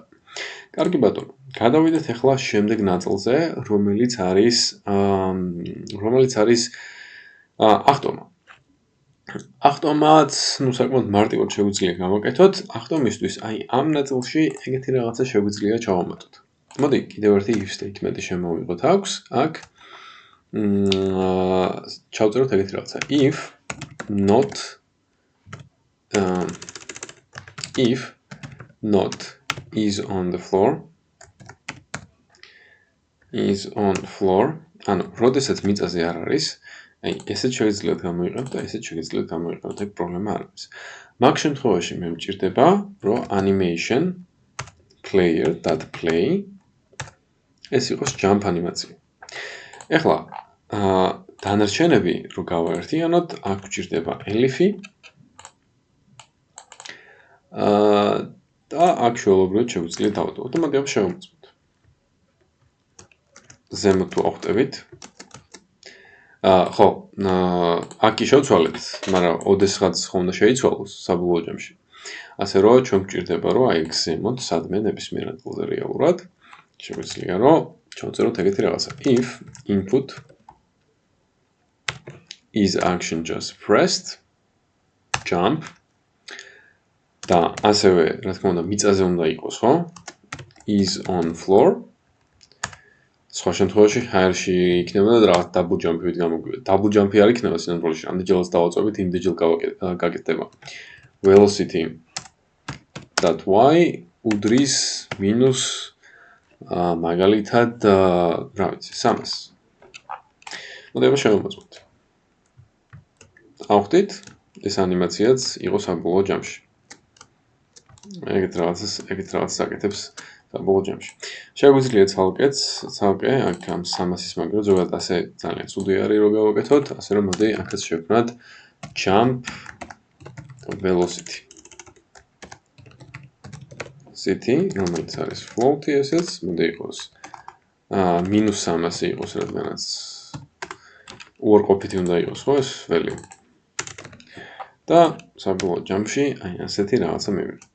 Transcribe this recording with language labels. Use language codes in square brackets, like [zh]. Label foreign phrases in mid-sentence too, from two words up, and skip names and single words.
[ka] კარგი ბატონო, გადავიდეთ ახლა შემდეგ ნაწილზე, რომელიც არის ახტომა. ახტომაც, ნუ საკმაოდ მარტივად შეგვიძლია გავაკეთოთ. ახტომისთვის აი ამ ნაწილში ეგეთი რაღაცა შეგვიძლია ჩავამატოთ. მოდი, კიდევ ერთი [en] if statement- [ka] ი შემოვიღოთ აქვს. აქ ჩავწეროთ ეგეთი რაღაცა. [en] if not is on the floor, [ka] ანუ როდესაც მიწაზე არ არის, აი ესეც შეგიძლიათ გამოიყენოთ და ესეც შეგიძლიათ გამოიყენოთ, ეგ პრობლემა არ არის. მაგ შემთხვევაში მე მჭირდება, რომ [en] animation player.play [ka] ეს იყოს jump ანიმაცია. ეხლა დანარჩენები რო გავაერთიანოთ, აქ გვჭირდება [en] elif- [ka] ი და აქ შეუძლებლად შეგვიძლია დავატოვოთ და მოდი ამ შევამოწმოთ. ზემოთ თუ ახვტებით. ხო, აქ კი შევცვალეთ, მაგრამ ოდესღაც ხომ უნდა შეიცვალოს საბოლოო ჯამში. ასე რომ ჩვენ გვჭირდება, რომ აი ზემოთ სადმე ნებისმიერ ადგილზე რეალურად შეგვიძლია რომ ჩავწეროთ ეგეთი რაღაცა. [en] if input is action just pressed jump [ka] და ასევე, რა თქმა უნდა, მიწაზე უნდა იყოს, ხო? [en] is on floor. [ka] სხვა შემთხვევაში ჰაერში იქნებოდა რაღაც [en] double jump- [ka] ით გამოგვივა. [en] Double jump- [ka] ი არ იქნება სინამდვილეში, ამდენჯერაც დავაწვევით, იმდენჯერ გაკეთდება. velocity.y უდრის მინუს მაგალითად, რა ვიცი, 300. მოდი აბა შევამოწმოთ. ავხდით, ეს ანიმაციაც იყო საბოლოო ჯამში. ეგეთ რაღაცას აკეთებს საბოლოო ჯამში. შეგვიძლია ცალკე აქ ამ 300-ის მაგალითად ზოგადად ასე ძალიან ცუდი არის რომ გავაკეთოთ, ასე რომ მოდი აქაც შევქმნათ [en] jump velocity. [ka] რომელიც არის float-ი ესეც, მოდი იყოს -300 იყოს, რადგანაც უარყოფითი უნდა იყოს, ხო ეს value. და საბოლოო ჯამში აი ასეთი რაღაცა მივიღეთ.